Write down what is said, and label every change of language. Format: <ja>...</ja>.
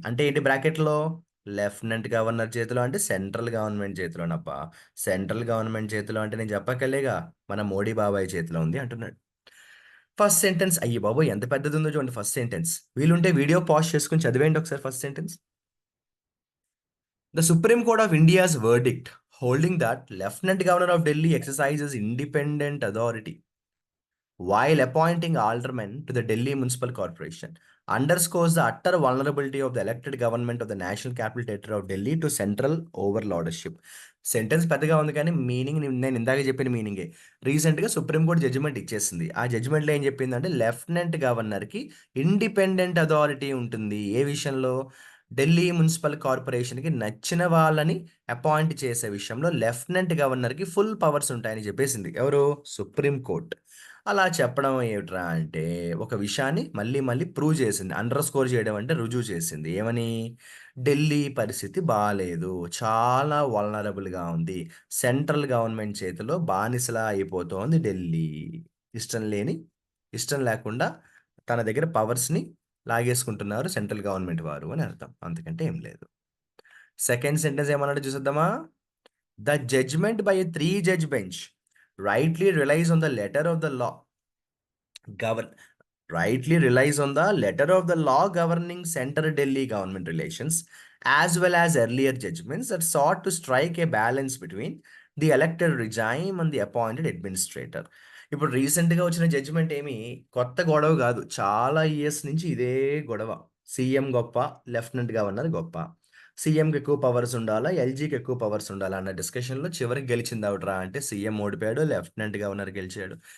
<te>అంటే ఏంటి బ్రాకెట్‌లో లెఫ్టినెంట్ గవర్నర్ చేతిలో అంటే సెంట్రల్ గవర్నమెంట్ చేతిలోనబ్బా! సెంట్రల్ గవర్నమెంట్ చేతిలో అంటే నేను చెప్పక్కర్లేగా మన మోడీ బాబాయ్ చేతిలో ఉంది అంటున్నాడు. ఫస్ట్ సెంటెన్స్ అయ్య బాబోయ్! ఎంత పెద్దదుందో చూడండి ఫస్ట్ సెంటెన్స్. వీలుంటే వీడియో పాజ్ చేసుకొని చదివేయండి ఒకసారి first sentence.</te> <en>The Supreme Court of India's verdict holding that Lieutenant Governor of Delhi exercises independent authority while appointing aldermen to the Delhi Municipal Corporation underscores the utter vulnerability of the elected government of the National Capital Territory of Delhi to central overlordship.</en> <te>Sentence పెద్దగా ఉంది కానీ meaning నేను ఇందాక చెప్పిన మీనింగే. రీసెంట్‌గా supreme court judgement ఇచ్చేసింది. ఆ జడ్జిమెంట్‌లో ఏం చెప్పిందంటే లెఫ్టినెంట్ గవర్నర్‌కి ఇండిపెండెంట్ అథారిటీ ఉంటుంది. ఏ విషయంలో? ఢిల్లీ మున్సిపల్ కార్పొరేషన్‌కి నచ్చిన వాళ్ళని అపాయింట్ చేసే విషయంలో లెఫ్టినెంట్ గవర్నర్‌కి ఫుల్ పవర్స్ ఉంటాయని చెప్పేసింది. ఎవరు? Supreme court. అలా చెప్పడం ఏమిట్రా అంటే, ఒక విషయాన్ని మళ్ళీ మళ్ళీ ప్రూవ్ చేసింది. అండర్ స్కోర్ చేయడం అంటే రుజువు చేసింది. ఏమని? ఢిల్లీ పరిస్థితి బాలేదు. చాలా వల్నరబుల్‌గా ఉంది. సెంట్రల్ గవర్నమెంట్ చేతిలో బానిసలా అయిపోతోంది ఢిల్లీ. ఇష్టం లేని ఇష్టం లేకుండా తన దగ్గర పవర్స్‌ని లాగేసుకుంటున్నారు సెంట్రల్ గవర్నమెంట్ వారు అని అర్థం. అంతకంటే ఏం లేదు. సెకండ్ సెంటెన్స్ ఏమన్నాడో చూసేద్దామా?</te> <en>The judgment by a 3 judge bench rightly relies on the letter of the law govern rightly relies on the letter of the law governing center Delhi government relations as well as earlier judgments that sought to strike a balance between the elected regime and the appointed administrator.</en> <te>ఇప్పుడు రీసెంట్‌గా వచ్చిన judgement ఏమి కొత్త గొడవ గాదు. చాలా years నుంచి ఇదే గొడవ. సీఎం గొప్ప, లెఫ్టినెంట్ గవర్నర్ గొప్ప. సీఎంకి ఎక్కువ పవర్స్ ఉండాలా? ఎల్‌జీకి ఎక్కువ పవర్స్ ఉండాలా? అన్న డిస్కషన్‌లో చివరికి గెలిచింది ఎవడ్రా అంటే సీఎం ఓడిపోయాడు. లెఫ్టినెంట్ గవర్నర్ గెలిచాడు.</te>